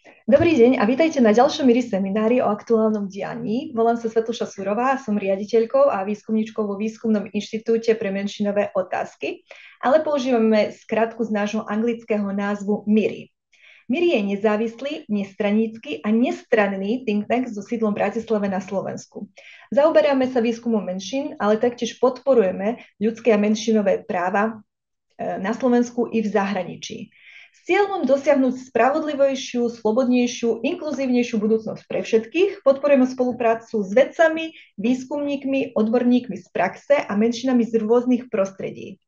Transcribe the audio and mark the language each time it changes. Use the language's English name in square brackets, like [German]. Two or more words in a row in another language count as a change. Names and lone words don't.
[Slovak] Dobrý deň a vítajte na ďalšom MIRI seminári o aktuálnom dianí. Volám sa Svetluša Surová, som riaditeľkou a výskumníčkou vo Výskumnom inštitúte pre menšinové otázky, ale používame skratku z nášho anglického názvu MIRI. MIRI je nezávislý, nestranícky a nestranný [English] think tank [Slovak] so sídlom v Bratislave na Slovensku. Zaoberáme sa výskumom menšín, ale taktiež podporujeme ľudské a menšinové práva na Slovensku i v zahraničí. S cieľom dosiahnuť spravodlivejšiu, slobodnejšiu, inkluzívnejšiu budúcnosť pre všetkých podporujeme spoluprácu s vedcami, výskumníkmi, odborníkmi z praxe a menšinami z rôznych prostredí.